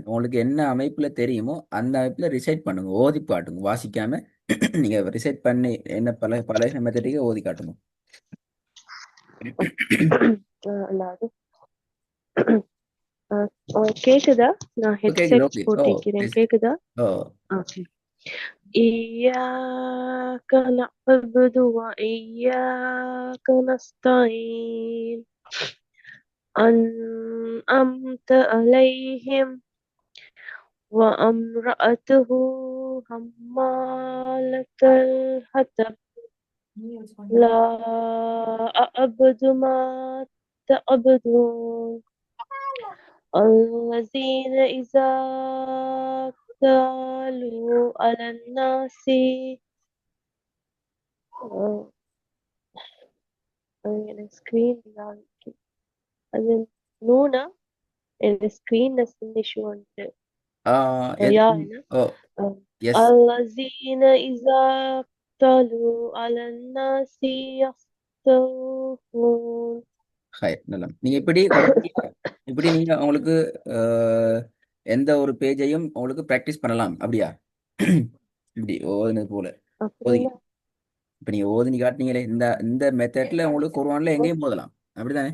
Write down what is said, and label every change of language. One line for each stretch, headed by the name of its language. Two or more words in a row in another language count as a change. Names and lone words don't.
Tamil: உங்களுக்கு என்ன அமைப்பில் தெரியுமோ அந்த அமைப்பில் ரிசைட் பண்ணுங்க, ஓதி காட்டுங்க. வாசிக்காம நீங்கள் ரிசைட் பண்ணி என்ன பழைய மெத்தடிக்கை ஓதி காட்டுங்க. அல்லாது உங்களுக்கு கேக்குதா? நான் கேக்குது. ஹெட்செட் ஓகே. ஓ, போட்டிருக்கிறேன். கேக்குதா? ஓ. ஓகே.
Arabic: إياك نعبد وإياك نستعين أنعمت عليهم وامرأته حمالة الحطب لا أعبد ما تعبدون الذين إذا اكتالوا على الناس screen
Tamil: அது நூனா
English: screen issue
Arabic: வந்துட்டு
Tamil: எது? யா என்ன ஓ, எஸ்.
Arabic: الذين إذا اكتالوا على الناس يستوفون.
Tamil: ஹாய், நல்லா. நீங்கள் இப்படி நீங்கள் உங்களுக்கு அஹ், எந்த ஒரு பேஜையும் உங்களுக்கு ப்ராக்டிஸ் பண்ணலாம். அப்படியா? இப்படி ஓதுனது போல ஓதி. அப்படின்னா இப்போ நீங்கள் ஓதுனி காட்டினீங்களே, இந்த இந்த மெத்தட்ல உங்களுக்கு குர்ஆன்ல எங்கேயும் போதலாம். அப்படிதானே?